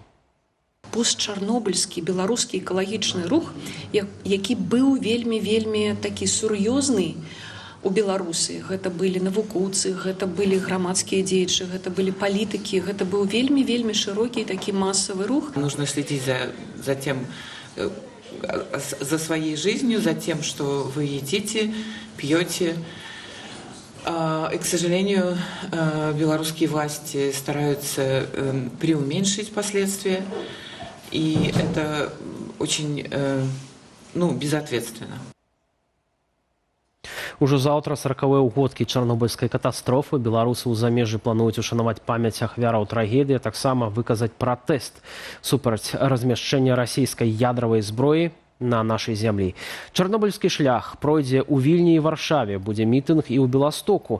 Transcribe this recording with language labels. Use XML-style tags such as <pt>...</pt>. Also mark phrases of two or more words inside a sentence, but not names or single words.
<be>Постчарнобыльскі беларускі экалагічны рух, які быў вельмі такі сур'ёзны у Беларусі. Гэта былі навукоўцы, гэта былі грамадскія дзеячы, гэта былі палітыкі, гэта быў вельмі шырокі такі масавы рух.</be> <ru>Нужно следить за тем, за своей жизнью, за тем, что вы едите, пьете. И, к сожалению, белорусские власти стараются преуменьшить последствия. И это очень безответственно.</ru> <be>Ужо заўтра 40-е ўгодкі чарнобыльскай катастрофы. Беларусы ў замежжы плануюць ушанаваць памяць ахвяраў трагедыі, таксама выказаць пратэст супраць размяшчэння расійскай ядравай зброі на нашай зямлі. Чарнобыльскі шлях пройдзе ў Вільні і Варшаве, будзе мітынг і ў Беластоку.</be>